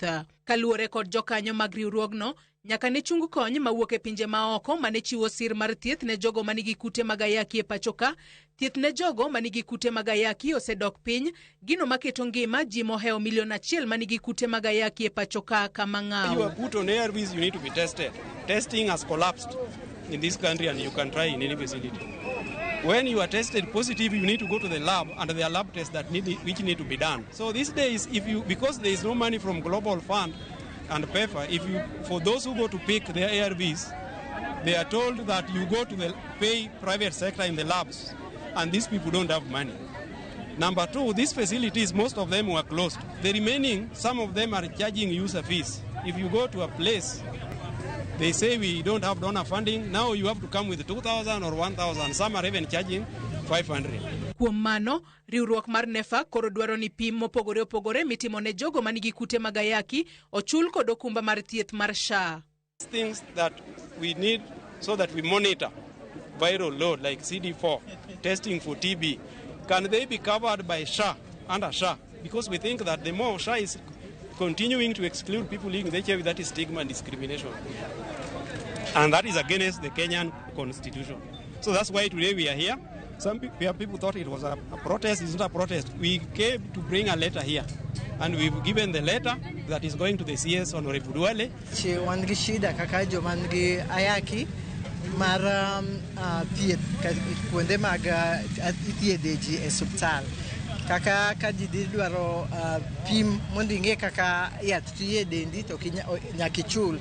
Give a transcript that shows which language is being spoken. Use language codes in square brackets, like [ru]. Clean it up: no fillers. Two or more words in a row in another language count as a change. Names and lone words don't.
[luo] Kaluwore kod jokanyo mag riwruogno, nyaka ne chung kony mawuok e pinje maoko mane chiwo sir mar thieth ne jogo manigi kute mag ayaki e pachoka. Thieth ne jogo manigi kute mag ayaki osedok piny, gino maketo ngima ji moheo milion 1 manigi kute mag ayaki e pachoka kama ng'aw. [en] You are put on ARVs, you need to be tested. Testing has collapsed in this country and you can try in any facility. When you are tested positive, you need to go to the lab and there are lab tests which need to be done. So these days, because there is no money from Global Fund and PEFA, for those who go to pick their ARVs, they are told that you go to the pay private sector in the labs, and these people don't have money. Number 2, these facilities, most of them were closed. The remaining, some of them are charging user fees. If you go to a place, they say we don't have donor funding, now you have to come with 2,000 or 1,000. Some are even charging 500. Kuom mano, riwruok mar NEFAC koro dwaro ni pim mopogore opogore mitimo ne jogo manigi kute mag ayaki ochul kod okumba mar thieth mar SHA. Things that we need so that we monitor viral load like CD4, testing for TB, can they be covered by SHA, under SHA? Because we think that the more SHA is continuing to exclude people living with HIV, that is stigma and discrimination. And that is against the Kenyan constitution. So that's why today we are here. Some people thought it was a protest. It's not a protest. We came to bring a letter here. And we've given the letter that is going to the CS Honorable Duale. [luo] Wangi shida kaka jo mangi ayaki mar thieth kuonde mag thiedheji e suptal. Kaka ji dwaro pim mondo ing'e kaka yath tiyo e dendi to nyaka ichul.